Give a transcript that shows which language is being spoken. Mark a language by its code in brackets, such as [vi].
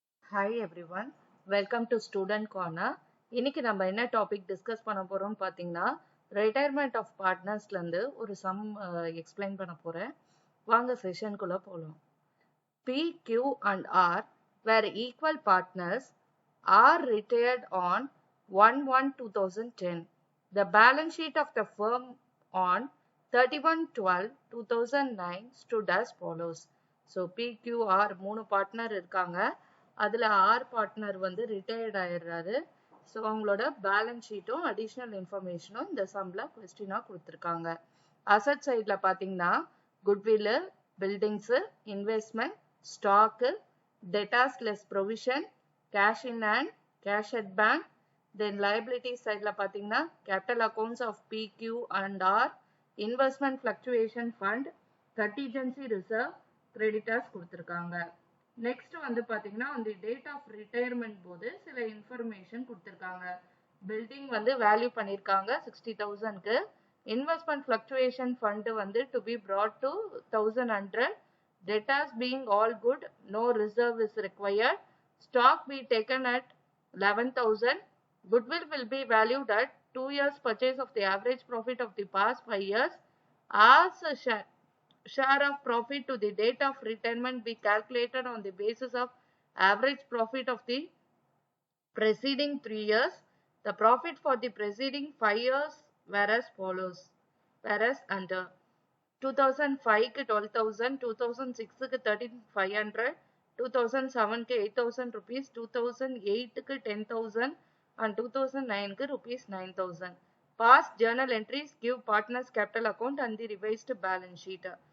[en] Hi everyone, welcome to Student Corner. [ta] இன்னைக்கு நம்ம என்ன டாபிக் டிஸ்கஸ் பண்ண போறோம்னு பாத்தீங்கன்னா ரிட்டையர்மெண்ட் ஆஃப் பார்ட்னர்ஸ்ல இருந்து ஒரு சம் எக்ஸ்பிளைன் பண்ண போறேன். வாங்க செஷனுக்குள்ள போலாம். [en] P, Q and R were equal partners. R retired on 1/1/2010. The balance sheet of the firm on 31/12/2009 stood as follows. [ta] So P, Q, R மூணு பார்ட்னர் இருக்காங்க. அதுல ஆர் பார்ட்னர் வந்து ரிட்டையர்ட் ஆயிடுறாரு. ஸோ அவங்களோட பேலன்ஸ் ஷீட்டும் அடிஷ்னல் இன்ஃபர்மேஷனும் இந்த சம்ல கொஸ்டினா கொடுத்துருக்காங்க. Asset சைட்ல பாத்தீங்கன்னா குட்வில்லு, buildings, investment, stock, debtors less provision, cash in hand, cash at bank. Then liability சைட்ல பாத்தீங்கன்னா capital accounts of B, Q and R, investment fluctuation fund, contingency reserve, creditors கொடுத்துருக்காங்க. Next வந்து பாத்தீங்கன்னா அந்த டேட் ஆஃப் ரிட்டையர்மெண்ட் போது சில information கொடுத்துருக்காங்க. Building வந்து வேல்யூ பண்ணிருக்காங்க 60,000க்கு. இன்வெஸ்ட்மெண்ட் ஃபிளக்சுவேஷன் ஃபண்ட் வந்து to be [en] brought to 1100. Debtors being all good, no reserve is required. Stock be taken at 11,000. Goodwill will be valued at 2 years purchase of the average profit of the past 5 years. As a share of profit to the date of retirement be calculated on the basis of average profit of the preceding 3 years. The profit for the preceding 5 years were as follows. Whereas under 2005 க்கு 12,000, 2006 க்கு 13,500, 2007 க்கு 8,000 rupees, 2008 க்கு 10,000 and 2009 க்கு rupees 9,000. Past journal entries give partners capital account and the revised balance sheet.